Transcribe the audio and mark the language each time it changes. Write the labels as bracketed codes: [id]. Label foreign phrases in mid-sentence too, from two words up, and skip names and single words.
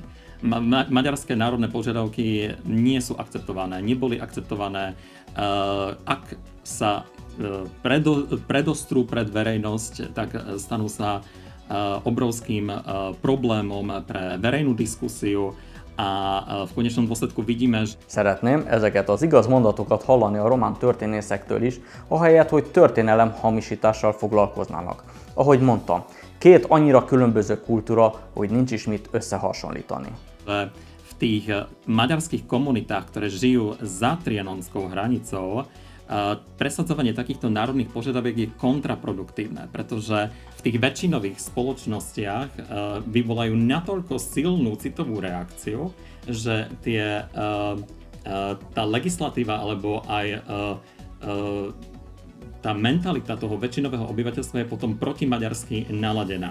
[sk] Maďarské národné požiadavky nie sú akceptované, neboli akceptované. Ak sa predostrú pred verejnosť, tak stanú sa obrovským problémom pre verejnú diskusiu, a v konečnom dôsledku vidíme, že... [hu] Szeretném ezeket az igaz mondatokat hallani a román történészektől is, ahelyett, hogy történelem hamisítással foglalkoznának. Ahogy mondtam, két annyira különböző kultúra, hogy nincs is mit összehasonlítani. [sk] V tých maďarských komunitách, ktoré žijú za trianonskou hranicou, presadzovanie takýchto národných požiadaviek je kontraproduktívne, pretože v tých väčšinových spoločnostiach vyvolajú natoľko silnú citovú reakciu, že tá legislatíva alebo aj tá mentalita toho väčšinového obyvateľstva je potom protimaďarsky naladená.